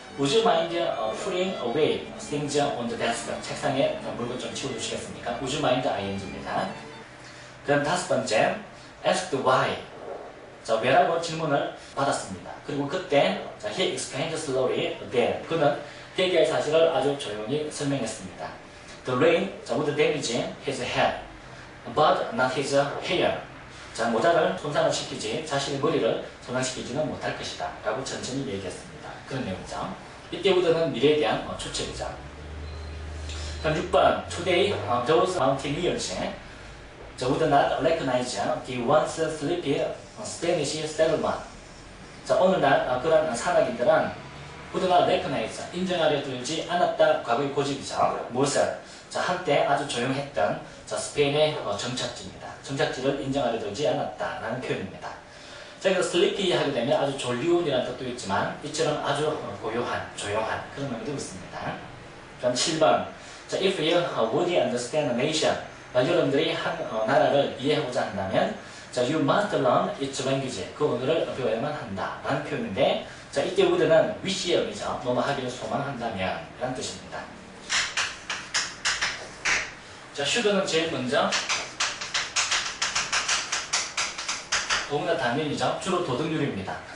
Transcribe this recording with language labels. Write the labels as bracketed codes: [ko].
[en] Would you mind putting away things on the desk? [ko] 책상에 물건 좀 치워주시겠습니까? [en] Would you mind ing입니다. [ko] 그럼 5번째. [en] Asked why. [ko] 자, 왜라고 질문을 받았습니다. 그리고 그때 [en] he explained slowly that [ko] 그는 회개의 사실을 아주 조용히 설명했습니다. [en] The rain would damage his head, but not his hair. [ko] 자, 모자를 손상을 시키지 자신의 머리를 손상시키지는 못할 것이다 라고 천천히 얘기했습니다. 그런 내용이죠. 이때 would는 미래에 대한 추측이죠. 그럼 6번 [en] Today those mountaineers would not recognize the once sleepy Spanish settlement. [ko] 자, 오늘날 그런 산악인들은 [en] would not recognize [ko] 인정하려 들지 않았다 과거의 고집이죠. 무엇을? 자, 한때 아주 조용했던 스페인의 정착지입니다. 정착지를 인정하려 들지 않았다라는 표현입니다. 자, 그래서 sleepy 하게 되면 아주 졸리운이라는 뜻도 있지만 이처럼 아주 고요한, 조용한 그런 의미도 있습니다. [en] 그럼 7번 자, if you would understand a nation [ko] 여러분들이 한 나라를 이해하고자 한다면 [en] 자, you must learn its language. [ko] 그 언어를 배워야만 한다 라는 표현인데 자, 이때 would는 wish의 의미죠. 뭐뭐 하기를 소망한다면 라는 뜻입니다. 자, should는 제일 먼저 너무나 당연히죠. 주로 도덕률입니다.